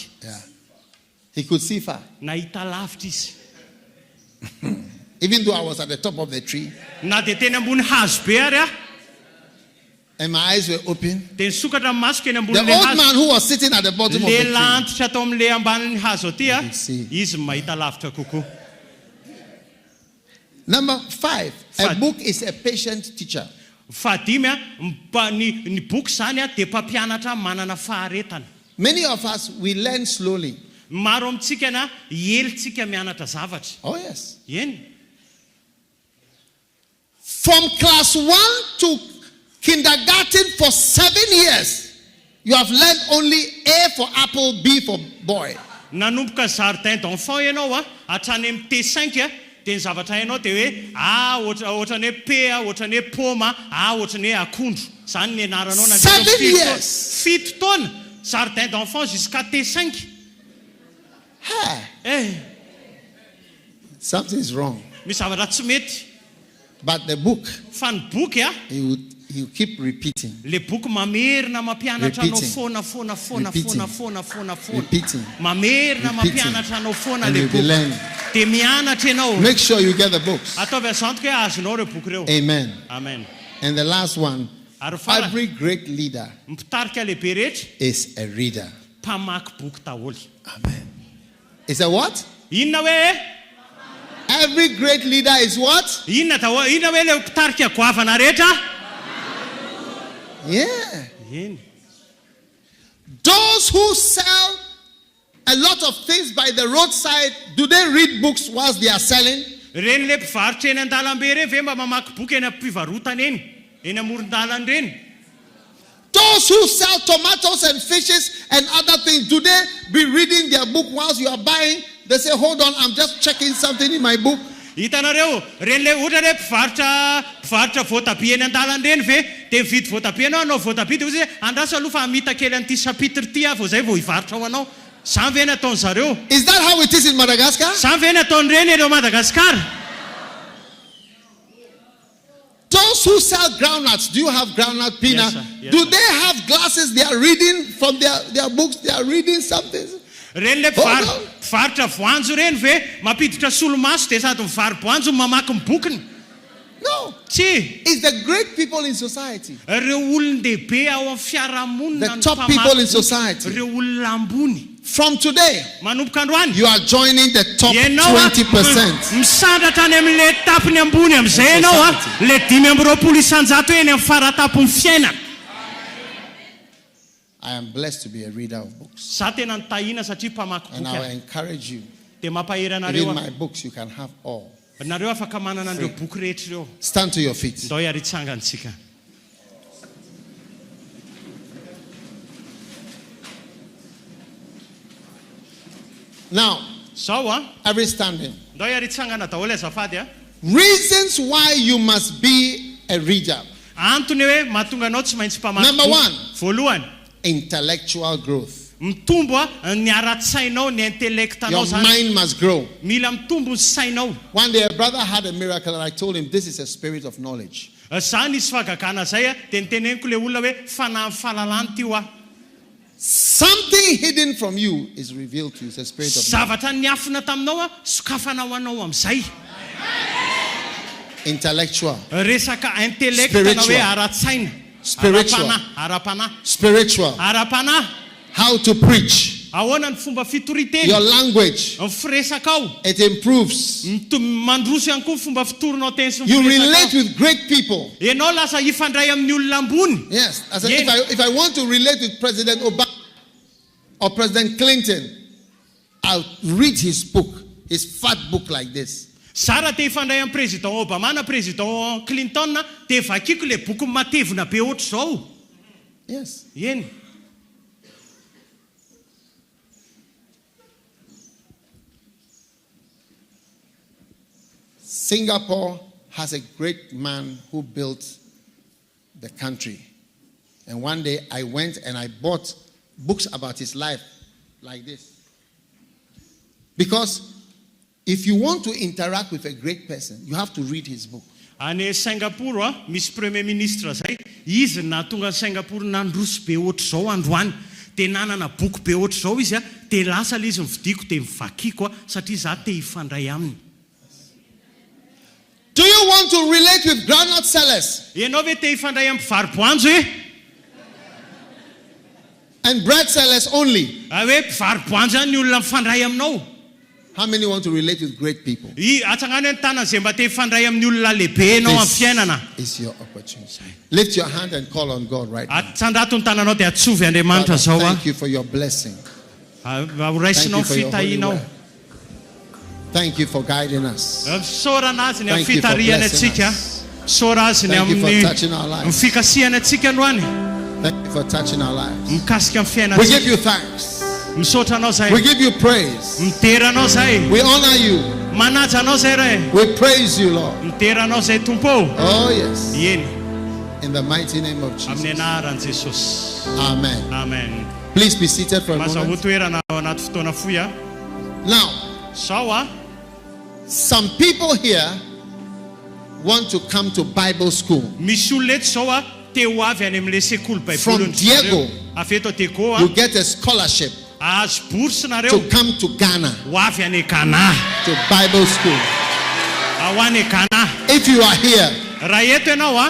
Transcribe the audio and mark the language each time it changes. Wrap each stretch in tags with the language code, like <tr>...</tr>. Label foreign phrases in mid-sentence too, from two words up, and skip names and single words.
<en>Yeah. He could see far.</en> <mg>Nahita lavitra izy.</mg> <en>Even though I was at the top of the tree</en> <mg>Na de teny ambony hazo be ary a</mg> <en>and my eyes were open.</en> <mg>de nisokatra ny masoko eny</mg> <en>The</en> <mg>ambon'le</mg> <en>old</en> <mg>hazo.</mg> <en>man who was sitting at the bottom of the</en> <mg>Lehilahy</mg> <en>tree,</en> <mg>antitra tao am'le ambanin'ny hazo aty a</mg> <en>You see.</en> <mg>izy mahita lavitra kokoa.</mg> <en>Number 5, a Five. book is a patient teacher.</en> <mg>Fahadimy a ny boky zany a de mpampianatra manana faharetana.</mg> <en>Many of us, we learn slowly.</en> <mg>Maro amintsika na helitsika mianatra zavatra.</mg> <en>Oh, yes.</en> <mg>Eny.</mg> <en>From class 1 to kindergarten for 7 years, you have learned only A for apple, B for boy.</en> <mg>Nanomboka</mg> <fr>jardin d'enfant</fr> <mg>ianao a hatrany amin'ny T5 a de ny zavatra hainao de hoe ohatrany hoe pea, ohatrany hoe poma, ohatrany hoe akondro. Zany ny anaranao na</mg> <en>7 years.</en> <mg>fito taona</mg> <fr>jardin d'enfant jusqu'à T5.</fr> <en>Hey, something is wrong.</en> <mg>Misy zavatra tsy mety.</mg> <en>But the book,</en> <mg>Fa ny boky a</mg> <en>you keep repeating.</en> <mg>le boky mamerina mampianatra anao</mg> <en>Repeating.</en> <mg>foana.</mg> <en>Repeating.</en> <mg>Mamerina</mg> <en>Repeating.</en> <mg>mampianatra anao foana</mg> <en>And</en> <mg>le</mg> <en>you'll be</en> <mg>boky.</mg> <en>learning.</en> <mg>De mianatra ianao.</mg> <en>Make sure you get the books.</en> <mg>Ataovy azantoka hoe azonao reo boky reo.</mg> <en>Amen.</en> <mg>Amen.</mg> <en>And the last one,</en> <mg>Ary fara</mg> <en>every great leader</en> <mg>mpitarika lehibe rehetra</mg> <en>is a reader.</en> <mg>mpamaky boky daholo.</mg> <en>Amen. Is a what?</en> <mg>Inona hoe?</mg> <en>Every great leader is what?</en> <mg>Inona hoe le mpitarika goavana rehetra?</mg> <en>Yeah.</en> <mg>Eny.</mg> <en>Those who sell a lot of things by the roadside. Do they read books whilst they are selling?</en> <mg>Reny le mpivarotra eny an-dalambe reny ve mba mamaky boky eny am-pivarotana eny amoron-dalana reny?</mg> <en>Those who sell tomatoes and fishes and other things, do they be reading their book whilst you are buying? They say, hold on, I'm just checking something in my book.</en> <mg>Hitanareo, reny le ohatra le mpivarotra voatabia eny an-dalana reny ve dia mividy voatabia anao voatabia dia hoe andraso aloha fa hamita kely an'ity sapitry ity aho vao zay vao hivarotra ho anao. Zany ve ny ataony zareo?</mg> <en>Is that how it is in Madagascar?</en> <mg>Zany ve ny ataony reny ereo Madagasikara?</mg> <en>Those who sell groundnuts, do you have groundnut peanut? Yes, sir. Yes, do sir. they have glasses? They are reading from their books. They are reading something.</en> <mg>Reny le mpivarotra voanjo reny ve mampiditra solomaso dia sady mivary voanjo mamaky ny bokiny?</mg> <en>No.</en> <mg>Tsy.</mg> <en>It's the great people in society.</en> <mg>Reo olon-dehibe ao amin'ny fiarahamonina</mg> <en>The top people in society.</en> <mg>reo olona ambony.</mg> <en>From today,</en> <mg>Manomboka androany</mg> <en>you are joining the top</en> <mg>ianao</mg> <en>20%.</en> <mg>misandratra any amin'le tapiny ambony amin'izay ianao le 520 isanjato eny amin'ny faratapony fiainana.</mg> <en>I am blessed to be a reader of books.</en> <mg>Za tena nitahina satria mpamaky</mg> <en>And I</en> <mg>boky</mg> <en>will</en> <mg>aho.</mg> <en>encourage you.</en> <mg>Dia mampahery</mg> <en>Even</en> <mg>anareo</mg> <en>my books, you can have all.</en> <mg>nareo afaka manana an'ireo boky rehetra ireo.</mg> <en>Stand to your feet.</en> <mg>Ndao hiaritsangantsika.</mg> <en>Now,</en> <mg>Zao</mg> <en>every standing.</en> <mg>ndao hiaritsangana daholo azafady</mg> <en>Reasons why you must be a reader.</en> <mg>antony hoe mahatonga anao tsy maintsy mpamaky</mg> <en>Number</en> <mg>boky.</mg> <en>one.</en> <mg>Voalohany,</mg> <en>Intellectual growth.</en> <mg>mitombo ny ara-tsainao ny intellectanao</mg> <en>Your</en> <mg>zany.</mg> <en>mind must grow.</en> <mg>Mila mitombo ny sainao.</mg> <en>One day a brother had a miracle and I told him this is a spirit of knowledge.</en> <mg>Zany isy fagagana zay dia niteneniko le olona hoe fanahy fahalalana ty ho</mg> <en>Something hidden from you is revealed to you. It's a spirit of knowledge.</en> <mg>zavatra niafina taminao sokafanao anao amin'izay.</mg> <en>Intellectual.</en> <mg>Resaka intellectanao hoe</mg> <en>Spiritual.</en> <mg>ara-tsaina.</mg> <en>Spiritual.</en> <mg>Ara-panahy.</mg> <en>Spiritual.</en> <mg>Ara-panahy.</mg> <en>How to preach.</en> <mg>Ahoana ny fomba fitoriteny.</mg> <en>Your language.</en> <mg>Ny firesakao.</mg> <en>It improves.</en> <mg>Mandroso ihany koa ny fomba fitorinao teny sy ny</mg> <en>You relate</en> <mg>firesakao.</mg> <en>with great people.</en> <mg>Ianao lasa hifandray amin'ny olona ambony.</mg> <en>Yes. I said, Yeah. if I want to relate with President Obama or President Clinton, I'll read his book, his fat book like this.</en> <mg>Sara te hifandray amin'ny président Obama na président Clinton dia vakiko le boky matevina be ohatr' izao.</mg> <en>Yes.</en> <mg>Eny.</mg> <en>Singapore has a great man who built the country. And one day I went and I bought books about his life like this. Because if you want to interact with a great person, you have to read his book.</en> <mg>Any Singapore misy</mg> <fr>premier ministre</fr> <mg>zay, izy nahatonga Singapore nandroso be ohatr' izao androany. Dia nanana boky be ohatr' izao izy dia lasa le izy mividiko dia mivakiko satria za te hifandray aminy.</mg> <en>Do you want to relate with groundnut sellers</en> <mg>Ianao ve te hifandray amin'ny mpivaroboanjo e?</mg> <en>and bread sellers only?</en> <mg>Hoe mpivaroboanjo ihany ny olona mifandray aminao.</mg> <en>How many want to relate with great people?</en> <mg>Atsangany hoe ny tanana izay mba te hifandray amin'ny olona lehibe ianao amin'ny fiainana.</mg> <en>This is your opportunity. Lift your hand and call on God right now.</en> <mg>Atsandrato ny tananao dia atsovy Andriamanitra</mg> <en>Father,</en> <mg>zao</mg> <en>thank you for your blessing.</en> <mg>Horaisinao</mg> <en>Thank you for your holy</en> <mg>fitahinao.</mg> <en>word. Thank you for guiding us.</en> <mg>Saorana azy ny amin'ny</mg> <en>Thank you for</en> <mg>fitariana</mg> <en>blessing</en> <mg>atsika.</mg> <en>us.</en> <mg>Saora azy ny</mg> <en>Thank you for</en> <mg>amin'ny</mg> <en>touching our lives.</en> <mg>fikasiana atsika androany.</mg> <en>Thank you for touching our lives.</en> <mg>Mikasika amin'ny</mg> <en>We give</en> <mg>fiainantsika.</mg> <en>you thanks.</en> <mg>Misaotra anao zay.</mg> <en>We give you praise.</en> <mg>Mitera anao zay.</mg> <en>We honor you.</en> <mg>Manaja anao zay re.</mg> <en>We praise you, Lord.</en> <mg>Mitera anao zay tompo.</mg> <en>Oh, yes.</en> <mg>Eny.</mg> <en>In the mighty name of</en> <mg>Amin'ny</mg> <en>Jesus.</en> <mg>anaran'i Jesosy.</mg> <en>Amen.</en> <mg>Amen.</mg> <en>Please be seated for a</en> <mg>Mazaho</mg> <en>moment.</en> <mg>toerana ao anaty fotoana fohy</mg> <en>Now,</en> <mg>Sao</mg> <en>some people here want to come to Bible school.</en> <mg>misy olona eto zao te ho avy any amin'le sekoly</mg> <en>From</en> <mg>baibolony</mg> <en>Diego.</en> <mg>avy eto Diego</mg> <en>You get a scholarship</en> <mg>azo bourse</mg> <en>to</en> <mg>nareo</mg> <en>come to Ghana,</en> <mg>ho avy any Ghana.</mg> <en>to Bible school.</en> <mg>Ho any Ghana.</mg> <en>If you are here</en> <mg>Raha eto ianao</mg>